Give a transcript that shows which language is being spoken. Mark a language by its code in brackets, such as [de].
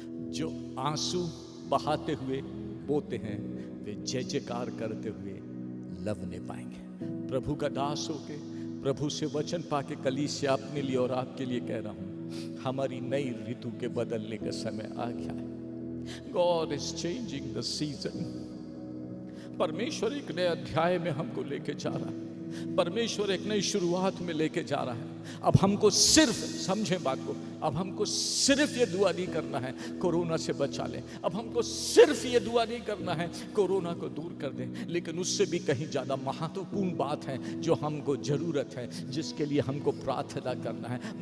[hi] जो आंसू बहाते हुए बोते हैं वे जय जयकार करते हुए लवने पाएंगे। प्रभु का दास होके, प्रभु से वचन पाके कलीसिया अपने लिए और आपके लिए कह रहा हूं, हमारी नई ऋतु के बदलने का समय आ गया है। [en] God is changing the season। [hi] परमेश्वर एक नए अध्याय में हमको लेके जा रहा है, परमेश्वर एक नई शुरुआत में लेके जा रहा है। अब हमको सिर्फ, समझें बात को, अब हमको सिर्फ ये दुआ नहीं करना है कोरोना से बचा लें, अब हमको सिर्फ ये दुआ नहीं करना है कोरोना को दूर कर दें, लेकिन उससे भी कहीं ज़्यादा महत्वपूर्ण बात है जो हमको ज़रूरत है, जिसके लिए हमको प्रार्थना करना है।